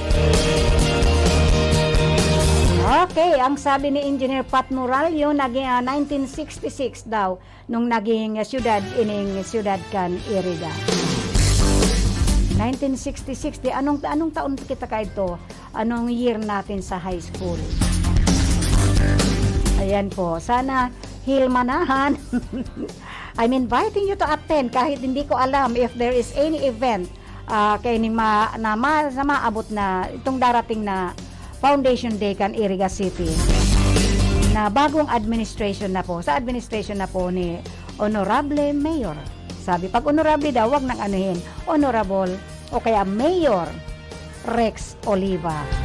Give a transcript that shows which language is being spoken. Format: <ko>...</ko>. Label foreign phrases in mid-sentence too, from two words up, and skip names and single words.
<bik>Okay, ang sabi ni Engineer Pat Moralio, naging 1966 daw, nung naging syudad, ining syudad kan Iriga. 1966, anong taon kita ka ito? Anong year natin sa high school? Ayan po, sana hilmanahan.</bik> <en>I'm inviting you to attend</en> <tl>kahit hindi ko alam</tl> <en>if there is any event</en> <bik>kay maabot na itong darating na Foundation Day kan Iriga City na bagong administration na po.</bik> <tl>Sa administration na po ni Honorable Mayor. Sabi, pag honorable daw, wag nang anuhin. Honorable o kaya Mayor Rex Oliva.</tl>